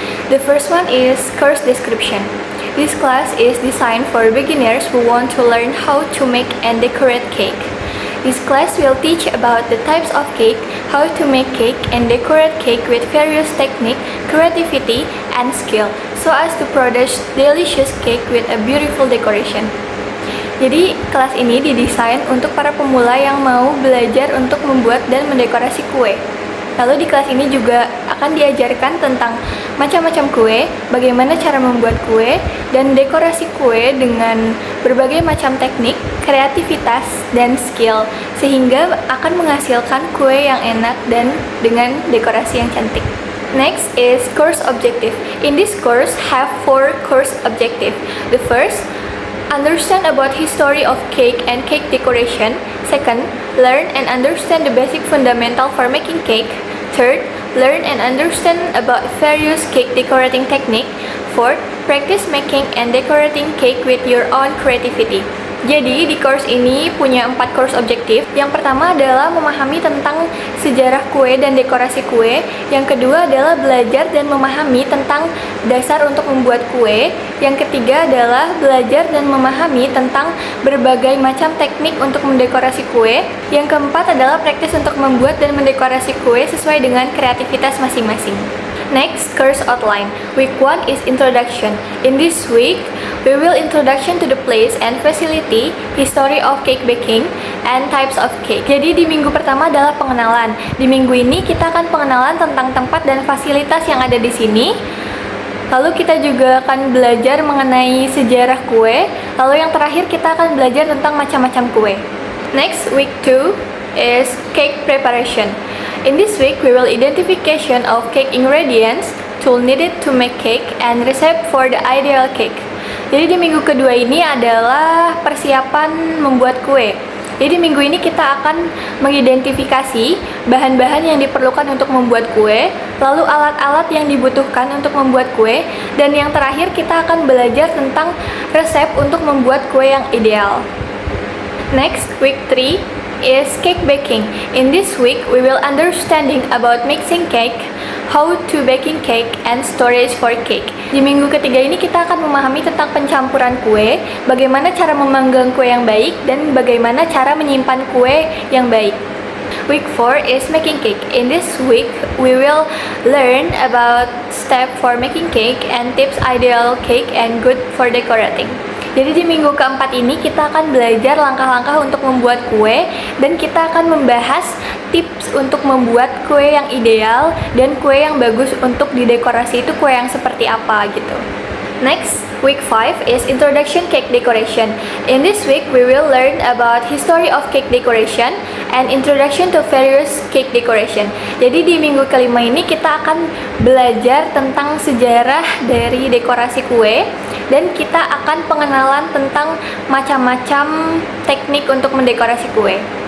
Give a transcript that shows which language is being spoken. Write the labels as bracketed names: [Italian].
[English] The first one is course description. This class is designed for beginners who want to learn how to make and decorate cake. This class will teach about the types of cake, how to make cake and decorate cake with various technique, creativity, and skill, so as to produce delicious cake with a beautiful decoration. [Indonesian] Jadi, kelas ini didesain untuk para pemula yang mau belajar untuk membuat dan mendekorasi kue. Lalu di kelas ini juga akan diajarkan tentang macam-macam kue, bagaimana cara membuat kue, dan dekorasi kue dengan berbagai macam teknik, kreativitas, dan skill, sehingga akan menghasilkan kue yang enak dan dengan dekorasi yang cantik. [English] Next is course objective. In this course, have 4 course objective. The first, understand about history of cake and cake decoration. Second, learn and understand the basic fundamental for making cake. Third, learn and understand about various cake decorating technique. Fourth, practice making and decorating cake with your own creativity. [Indonesian] Jadi di course ini punya 4 course objektif. Yang pertama adalah memahami tentang sejarah kue dan dekorasi kue. Yang kedua adalah belajar dan memahami tentang dasar untuk membuat kue. Yang ketiga adalah belajar dan memahami tentang berbagai macam teknik untuk mendekorasi kue. Yang keempat adalah praktis untuk membuat dan mendekorasi kue sesuai dengan kreativitas masing-masing. [English] Next, course outline. Week 1 is introduction. In this week, we will introduction to the place and facility, history of cake baking, and types of cake. [Indonesian] Jadi di minggu pertama adalah pengenalan. Di minggu ini kita akan pengenalan tentang tempat dan fasilitas yang ada di sini. Lalu kita juga akan belajar mengenai sejarah kue. Lalu yang terakhir kita akan belajar tentang macam-macam kue. [English] Next, week 2 is cake preparation. In this week, we will identification of cake ingredients, tool needed to make cake, and recipe for the ideal cake. [Indonesian] Jadi di minggu kedua ini adalah persiapan membuat kue. Jadi di minggu ini kita akan mengidentifikasi bahan-bahan yang diperlukan untuk membuat kue, lalu alat-alat yang dibutuhkan untuk membuat kue, dan yang terakhir kita akan belajar tentang resep untuk membuat kue yang ideal. [English] Next, week 3 is cake baking. In this week, we will understanding about mixing cake, how to baking cake, and storage for cake. [Indonesian] Di minggu ketiga ini kita akan memahami tentang pencampuran kue, bagaimana cara memanggang kue yang baik, dan bagaimana cara menyimpan kue yang baik. [English] Week 4 is making cake. In this week, we will learn about step for making cake and tips ideal cake and good for decorating. [Indonesian] Jadi di minggu keempat ini kita akan belajar langkah-langkah untuk membuat kue, dan kita akan membahas tips untuk membuat kue yang ideal dan kue yang bagus untuk didekorasi itu kue yang seperti apa gitu. [English] Next, week 5 is introduction cake decoration. In this week, we will learn about history of cake decoration and introduction to various cake decoration. [Indonesian] Jadi di minggu kelima ini kita akan belajar tentang sejarah dari dekorasi kue, dan kita akan pengenalan tentang macam-macam teknik untuk mendekorasi kue.